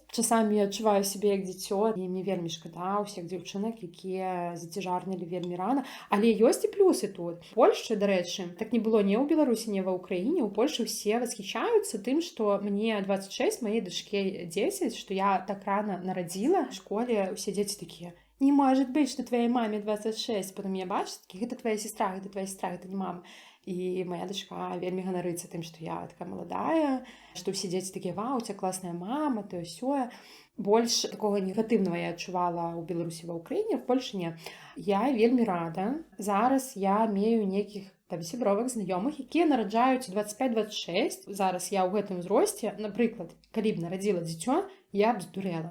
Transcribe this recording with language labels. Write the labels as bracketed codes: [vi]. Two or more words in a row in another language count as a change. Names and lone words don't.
[be] Часамі я адчуваю сябе як дзіцё, і мне вельмі шкада ўсіх дзяўчынак, якія зацяжарнілі вельмі рана. Але ёсць і плюсы тут. Польшчы, дарэчы, так не было ні ў Беларусі, ні ва Ўкраіне. У Польшы ўсе восхищаюцца тым, што мне 26, маёй дачке 10, што я так рана нарадзіла. [ru] В школе все дети такие: не может быть, что твоей маме 26. Потом меня бачат, такие: это твоя сестра, это не мама. [be] И моя дочка вельмі ганарыцца тым, што я такая маладая, што ўсе дзеці такія: вау, [ru] у тебя классная мама, [be] то сёе. Больш такога негатыўнага я адчувала ў Беларусі, ва Ўкраіне, в Польшы не. Я вельмі рада. Зараз я мею нейкіх там сябровак, знаёмых, якія нараджаюць 25-26. Зараз я ў гэтым узросце, напрыклад, калі б нарадзіла дзіцё, я б здурэла.